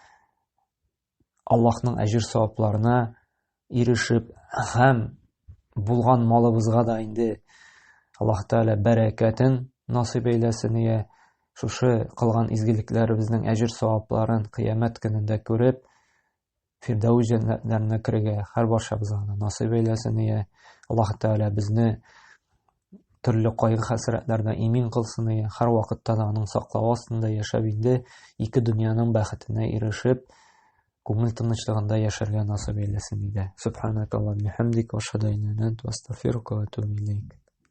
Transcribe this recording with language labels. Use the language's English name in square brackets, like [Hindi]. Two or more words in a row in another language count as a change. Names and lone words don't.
[Tatar] Аллаһның әҗер-савапларына ирешеп, һәм булган малыбызга да инде Аллаһ Тәгалә бәрәкәтен насыйп әйләсен, шушы кылган изгелекләребезнең әҗер-савапларын кыямәт көнендә күреп, Фирдәүс җәннәтләренә керергә һәр барчабызга насыйп әйләсен. Аллаһ Тәгалә безне төрле кайгы-хәсрәтләрдән имин кылсын, һәр вакытта да аның саклавы астында яшәп инде ике дөньяның бәхетенә ирешеп, күңел тынычлыгында яшәргә насыйп әйләсен. [Arabic] سبحانك اللهم بحمدك وأشهد أن لا إله إلا أنت أستغفرك وأتوب إليك.